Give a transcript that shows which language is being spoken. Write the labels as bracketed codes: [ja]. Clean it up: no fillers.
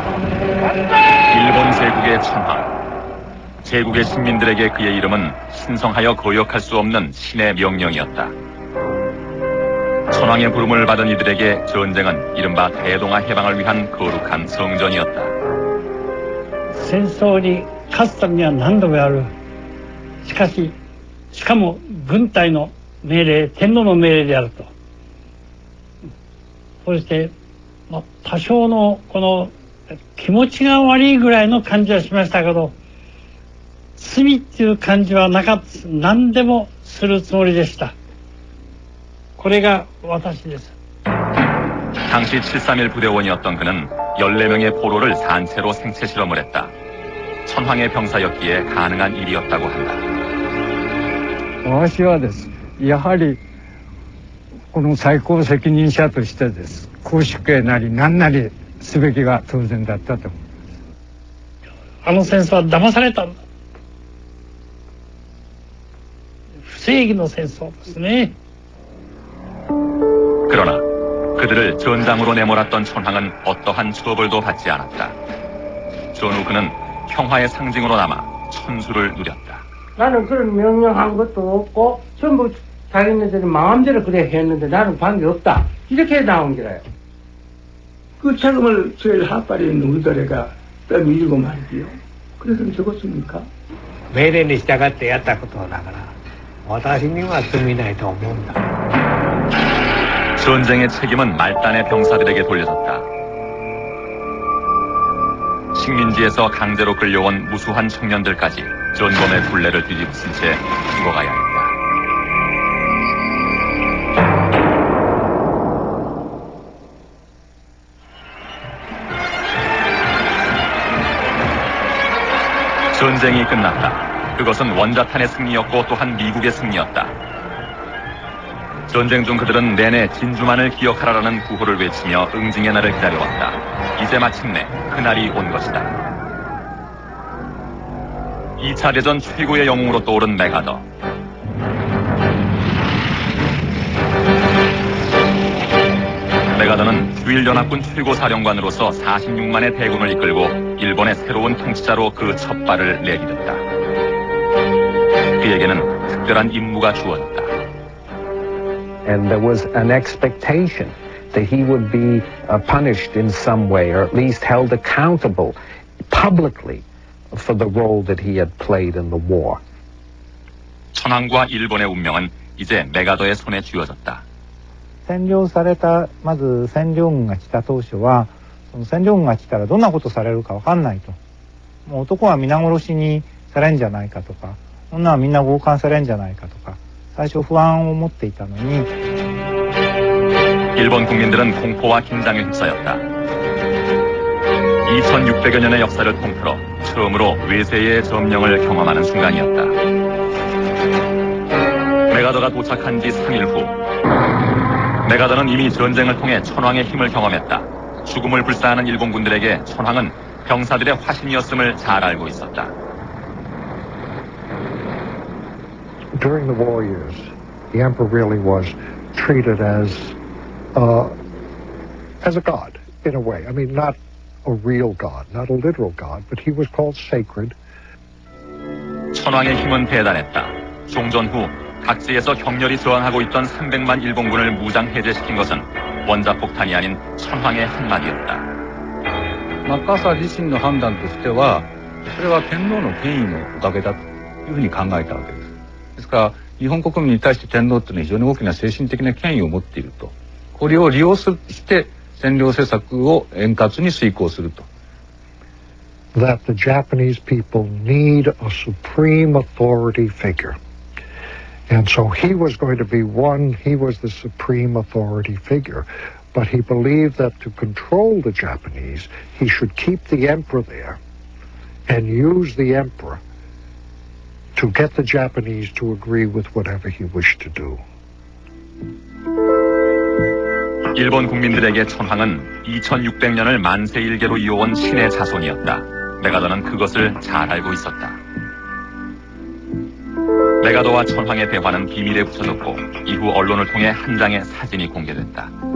[ko] 일본 제국의 천황. 제국의 식민들에게 그의 이름은 신성하여 거역할 수 없는 신의 명령이었다. 천황의 부름을 받은 이들에게 전쟁은 이른바 대동아 해방을 위한 거룩한 성전이었다. [ja] 戦争に勝つためには何度もやる。しかも軍隊の命令、天皇の命令であると。そして、多少のこの気持ちが悪いぐらいの感じはしましたけど、罪っていう感じはなかった。何でもするつもりでした。これが私です。 [ko] 당시 731 부대원이었던 그는 14명의 포로를 산채로 생체 실험을 했다. 천황의 병사였기에 가능한 일이었다고 한다. [ja] 私はです。やはりこの最高責任者としてです。公主刑なり何なりすべきが当然だったと思います。あの戦争は騙されたんだ。不正義の戦争ですね。 [ko] 그러나 그들을 전장으로 내몰았던 천황은 어떠한 처벌도 받지 않았다. 전후 그는 평화의 상징으로 남아 천수를 누렸다. 나는 그런 명령한 것도 없고 전부 자기네들이 마음대로 그래 했는데 나는 관계 없다. 이렇게 나온 거라요. 그 책임을 제일 하빨에 있는 우리들에가 떠밀고 말이요. 그래서 죽었습니까? [ja] 命令に従ってやったことだから私には罪ないと思うんだ. [ko] 전쟁의 책임은 말단의 병사들에게 돌려졌다. 식민지에서 강제로 끌려온 무수한 청년들까지 전범의 굴레를 뒤집은 채 죽어가야 했다. 전쟁이 끝났다. 그것은 원자탄의 승리였고 또한 미국의 승리였다. 전쟁 중 그들은 내내 진주만을 기억하라라는 구호를 외치며 응징의 날을 기다려왔다. 이제 마침내 그날이 온 것이다. 2차 대전 최고의 영웅으로 떠오른 메가더. 메가더는 주일연합군 최고사령관으로서 46만의 대군을 이끌고 일본의 새로운 통치자로 그 첫 발을 내디뎠다. 그에게는 특별한 임무가 주어졌다. [en] And there was an expectation that he would be punished in some way, or at least held accountable publicly for the role that he had played in the war. [ko] 천황과 일본의 운명은 이제 메가더의 손에 쥐어졌다. [ja] 占領された、まず占領軍が来た当初は、その占領軍が来たらどんなことされるか分かんないと。もう男は皆殺しにされんじゃないかとか、女はみんな強姦されんじゃないかとか、最初不安を持っていたのに [ko] 일본 국민들은 공포와 긴장에 휩싸였다. 2600여 년의 역사를 통틀어 처음으로 외세의 점령을 경험하는 순간이었다. 메가더가 도착한 지 3일 후 메가더는 이미 전쟁을 통해 천황의 힘을 경험했다. 죽음을 불사하는 일본군들에게 천황은 병사들의 화신이었음을 잘 알고 있었다. [en] During the war years, the emperor really was treated as a god in a way. I mean, not a real God, not a literal God, but he was called sacred. [ko] 천황의 힘은 대단했다. 종전 후 각지에서 격렬히 저항하고 있던 300만 일본군을 무장 해제시킨 것은 원자폭탄이 아닌 천황의 한마디였다. [ja] マッカーサー自身の判断としては、それは天皇の権威のおかげだというふうに考えたわけです。ですから、日本国民に対して天皇というのは非常に大きな精神的な権威を持っていると。これを利用して占領政策を円滑に遂行すると。 [en] That the Japanese people need a supreme authority figure. And so he was going to be one, he was the supreme authority figure. But he believed that to control the Japanese, he should keep the emperor there and use the emperor to get the Japanese to agree with whatever he wished to do. [ko] 일본 국민들에게 천황은 2600년을 만세일계로 이어온 신의 자손이었다. 메가더는 그것을 잘 알고 있었다. 메가더와 천황의 대화는 비밀에 붙여졌고 이후 언론을 통해 한 장의 사진이 공개됐다.